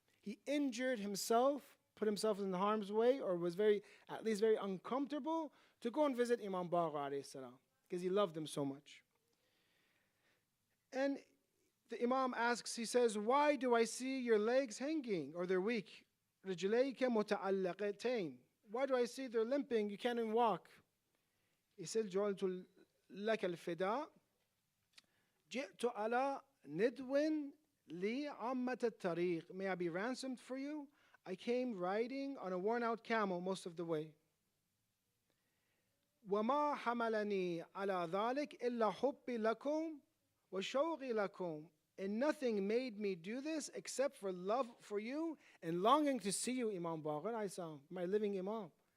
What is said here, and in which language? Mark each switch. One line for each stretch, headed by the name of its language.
English: He injured himself, put himself in harm's way, or was at least very uncomfortable to go and visit Imam Baqir because he loved him so much. And the Imam asks, he says, why do I see your legs hanging, or they're weak?
Arabic: رِجْلَيْكَ مُتَعَلَّقَتَيْن.
English: Why do I see they're limping? You can't even walk. He said,
Arabic: جُعَلْتُ لَكَ الْفِدَاء جِئْتُ عَلَى نِدْوٍ لِي عَمَّةَ الطَّرِيقِ.
English: May I be ransomed for you? I came riding on a worn-out camel most of the way.
Arabic: وَمَا حَمَلَنِي عَلَى ذَلِكَ إِلَّا حُبِّي لَكُمْ وَشَوْقِي لَكُمْ.
English: And nothing made me do this except for love for you and longing to see you, Imam Baqir, my living Imam.